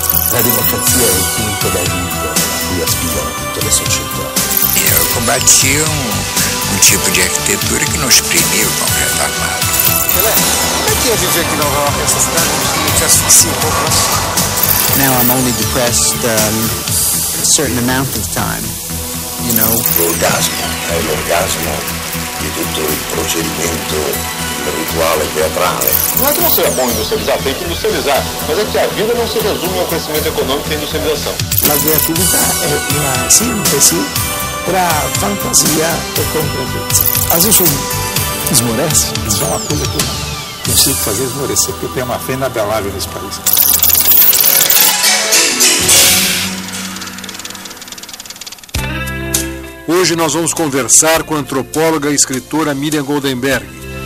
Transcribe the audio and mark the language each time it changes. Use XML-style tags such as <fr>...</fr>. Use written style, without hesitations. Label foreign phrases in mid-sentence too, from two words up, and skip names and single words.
<it>La democrazia è il punto d'arrivo a cui aspirano tutte le società.</it> <pt>Eu combatia um tipo de arquitetura que não exprimia o concreto armado. Como é que é viver aqui em Nova York, essa cidade que te asfixia um pouco?</pt> <en>Now I'm only depressed a certain amount of time, you know.</en> <it>L'orgasmo è l'orgasmo di tutto il procedimento rituale teatrale.</it> <pt>Não é que não seja bom industrializar, tem que industrializar, mas é que a vida não se resume ao crescimento econômico e à industrialização.</pt> <it>La creatività è una sintesi tra fantasia e concretezza.</it> <pt>Às vezes esmorece, isso é uma coisa que eu consigo fazer esmorecer, porque eu tenho uma fé inabalável nesse país. Hoje nós vamos conversar com a antropóloga e escritora Miriam Goldenberg.</pt>